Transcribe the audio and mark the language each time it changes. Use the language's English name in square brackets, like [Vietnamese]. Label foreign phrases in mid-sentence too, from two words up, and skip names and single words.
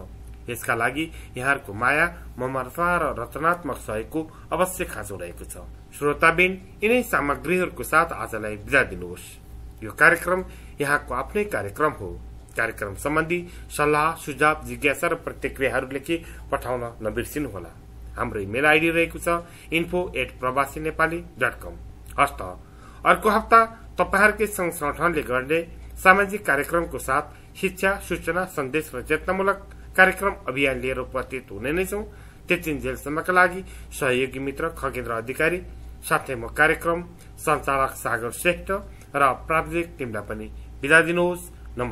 [Nepali] यसका लागि यहाँहरूको माया, ममता र रचनात्मक सहयोगको अवश्य खाँचो रहेको छ। श्रोताबिन, यिनै सामग्रीहरूको साथ आजलाई बिदा दिनुहोस्। यो कार्यक्रम यहाँको आफ्नै कार्यक्रम हो। कार्यक्रम सम्बन्धी सल्लाह, सुझाव, जिज्ञासा र प्रतिक्रियाहरू लेखी पठाउन नबिर्सिनुहोला। हाम्रो इमेल आइडी रहेको छ info@prabasiNepali.com। हस्त अर्को हप्ता तपाईहरुकै संघ संगठनले गर्ने सामाजिक कार्यक्रमको साथ शिक्षा, सूचना, सन्देश र चेतनामूलक कार्यक्रम अभियान लिएर उपस्थित हुने नै छौं। त्यतिन्जेलसम्मका लागि सहयोगी मित्र खगेन्द्र अधिकारी साथै म कार्यक्रम सञ्चालक सागर श्रेष्ठ र प्राविधिक टिमलाई पनि बिदा दिनुहोस्।